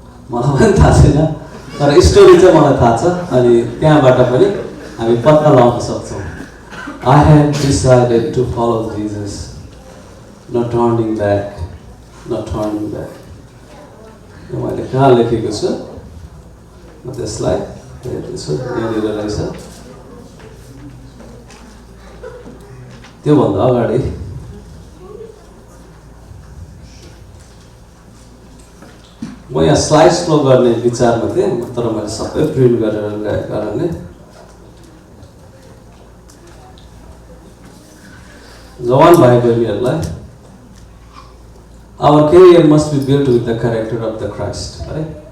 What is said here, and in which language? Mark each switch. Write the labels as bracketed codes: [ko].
[ne] मलाई पनि थाहा छैन, तर स्टोरी चाहिँ मलाई थाहा छ। अनि त्यहाँबाट पनि हामी पत्ता लगाउन सक्छौँ। [en] I have decided to follow Jesus, not turning back, not turning back। [ne] यो मैले कहाँ लेखेको छु, म त्यसलाई हेर्दैछु, यहाँनिर रहेछ। त्योभन्दा अगाडि म यहाँ स्लाइड स्लो गर्ने विचारमा थिएँ, तर मैले सबै प्रिन्ट गरेर ल्याएको कारणले जवान भाइ बहिनीहरूलाई [en] our career must be built with the character of the Christ, [ne] है।